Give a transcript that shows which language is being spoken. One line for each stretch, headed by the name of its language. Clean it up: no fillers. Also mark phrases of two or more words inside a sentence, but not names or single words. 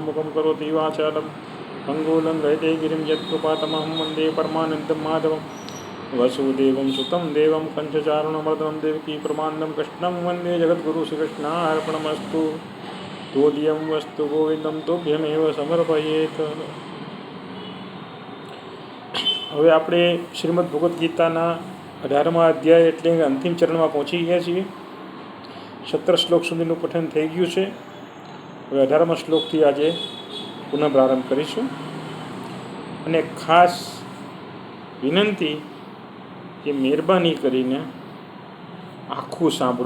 Sanskrit: मुखं करोति वाचालं मंगूलं गयते गिरिं यत्कृपातमहं वन्दे परमानन्दं माधवं वसुदेवं सुतं देवं कंचचारुणमर्दनं देवकी परमानन्दं कृष्णं वन्दे जगद्गुरु श्रीकृष्णार्पणमस्तु। तोदियं वस्तु गोविंदं तोभ्यमेव समर्पयेत्।
Gujarati: હવે આપણે શ્રીમદ ભગવદ્ ગીતાના 18મા અધ્યાય એટલે અંતિમ ચરણમાં પહોંચી ગયા છીએ। 17 શ્લોક સુધીનું પઠન થઈ ગયું છે। હવે 18મા શ્લોકથી આજે પુનઃ પ્રારંભ કરીશું અને ખાસ વિનંતી કે મહેરબાની કરીને આખું સાંભળો।